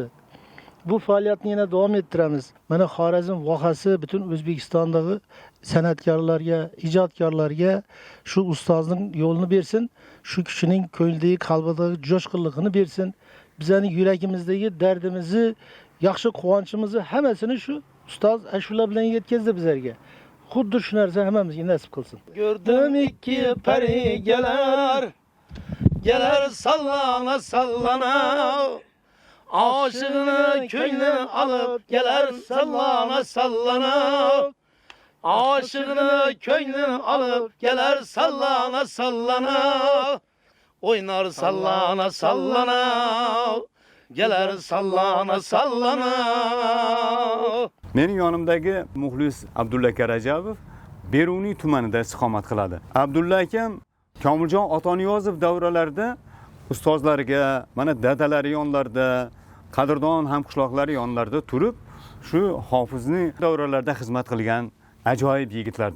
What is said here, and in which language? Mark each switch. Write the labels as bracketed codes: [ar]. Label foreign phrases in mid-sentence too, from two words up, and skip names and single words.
[uz] Bu faoliyatni yana davom ettiramiz. Mana Xorazm vohasi butun O'zbekistondagi san'atkorlarga, ijodkorlarga shu ustozning yo'lini bersin, shu kishining ko'nglidagi, qalbidagi jo'shqinligini bersin. Bizning yuragimizdagi dardimizni, yaxshi quvonchimizni hammasini shu ustoz ashula bilan yetkazdi bizlarga. Xuddi shu narsa hammamizga nasib qilsin. [tr] Gördüm iki peri geler sallana sallana. Aşığını köyüne alıp geler sallana sallana. Aşığını köyüne alıp geler sallana sallana. Oynar sallana sallana. Geler sallana sallana. [uz] Mening yonimdagi muxlis Abdulla Karajabov Beruniy tumanida istiqomat qiladi. Abdulla akam Komiljon Otaniyozov davralarida ustozlariga, mana dadalari yonlarida, qadrdon hamqishloqlari yonlarida turib, shu hofizni davralarda xizmat qilgan ajoyib yigitlardan.